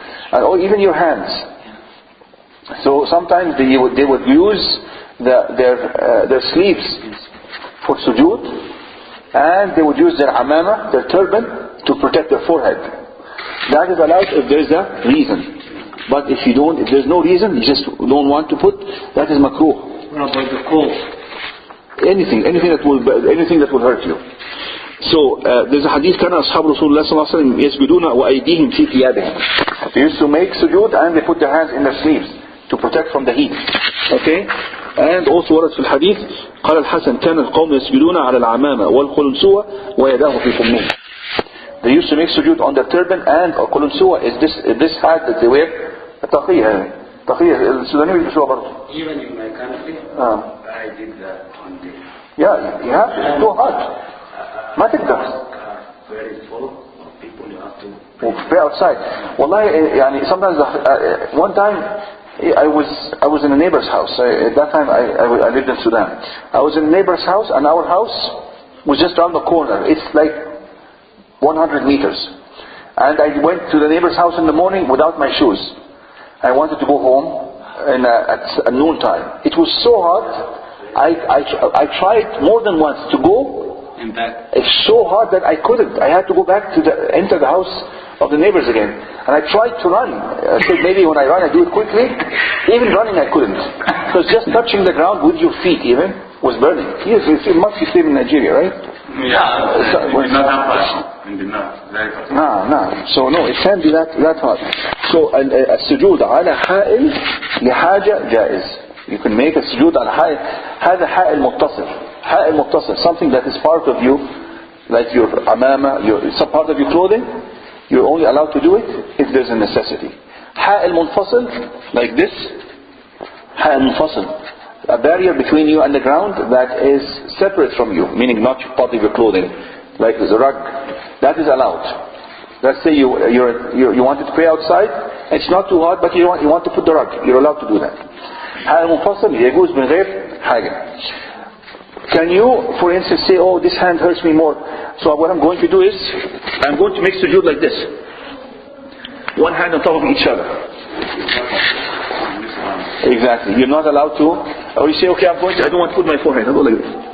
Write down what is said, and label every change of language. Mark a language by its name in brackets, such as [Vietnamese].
[English] Or even your hands. So sometimes they would use their sleeves for sujood, and they would use their amama, their turban, to protect their forehead. That is allowed if there is a reason. But if there's no reason, you just don't want to put, that is makruh. What about the cold? Anything that will hurt you. [Arabic] So there's a hadith, كان أصحاب رسول الله صلى الله عليه وسلم يسجدون وأيديهم في ثيابهم. [English] They used to make sujood and they put their hands in their sleeves to protect from the heat. Okay? [Arabic] And also ورد في الحديث قال الحسن كان القوم يسجدون على العمامة والقلنسوة ويداه في فمه. [English] They used to make sujood on their turban, and qulunsuwa is this hat that they wear. [Arabic] تقية السودانيين بيلبسوها برضه. [English] Even in my country, I did that one day. Yeah, you have to. It's too hot. ما تقدر. Very full of people, you have to pray outside. والله يعني sometimes one time I was in a neighbor's house. At that time I lived in Sudan. I was in a neighbor's house, and our house was just around the corner. It's like 100 meters. And I went to the neighbor's house in the morning without my shoes. I wanted to go home at noon time. It was so hot. I tried more than once to go and back. It's so hot that I couldn't. I had to go back to enter the house of the neighbors again. And I tried to run. I said maybe when I run I do it quickly. Even running I couldn't. Because just touching the ground with your feet even was burning. Yes, it must be same in Nigeria, right? Yeah. It's not that fast. In the north, very fast. No. So no, it can't be that hot. [Arabic] So السجود على حائل لحاجة جائز. [English] You can make a sujood على حائل. [Arabic] هذا حائل متصل. [English] حائل متصل, something that is part of you, like your amama, some part of your clothing. You're only allowed to do it if there's a necessity. حائل منفصل, like this, منفصل, a barrier between you and the ground that is separate from you, meaning not part of your clothing, like the rug. That is allowed. Let's say you wanted to pray outside, it's not too hot, but you want to put the rug. You're allowed to do that. [Arabic] هذا منفصل يجوز من غير حاجة. [English] Can you, for instance, say, oh, this hand hurts me more, so what I'm going to do is, I'm going to make sujood like this. One hand on top of each other. Exactly. You're not allowed to, or you say, okay, I don't want to put my forehead. I'll go like this.